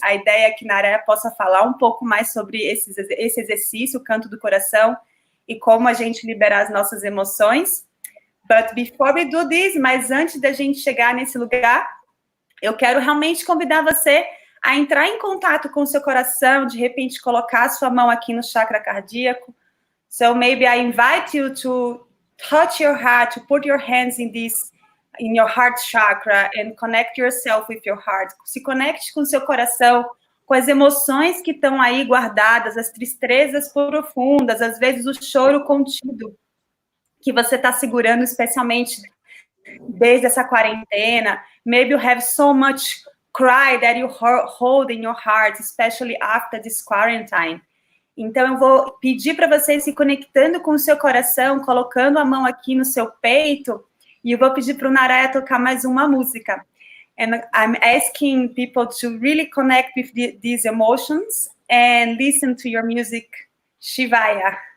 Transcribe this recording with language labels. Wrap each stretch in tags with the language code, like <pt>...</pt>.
<pt>A ideia é que Narayan possa falar um pouco mais sobre esse exercício, o canto do coração, e como a gente liberar as nossas emoções.</pt> <en>But before we do this,</en> <pt>mas antes da gente chegar nesse lugar, eu quero realmente convidar você a entrar em contato com o seu coração, de repente colocar a sua mão aqui no chakra cardíaco.</pt> <en>So maybe I invite you to touch your heart, to put your hands in your heart chakra and connect yourself with your heart.</en> <pt>Se conecte com o seu coração, com as emoções que estão aí guardadas, as tristezas profundas, às vezes o choro contido, que você está segurando, especialmente desde essa quarentena.</pt> <en>Maybe you have so much cry that you hold in your heart, especially after this quarantine.</en> <pt>Então, eu vou pedir para vocês se conectando com o seu coração, colocando a mão aqui no seu peito, e eu vou pedir para o Narayan tocar mais uma música.</pt> <en>And I'm asking people to really connect with these emotions and listen to your music, Shivaya.</en>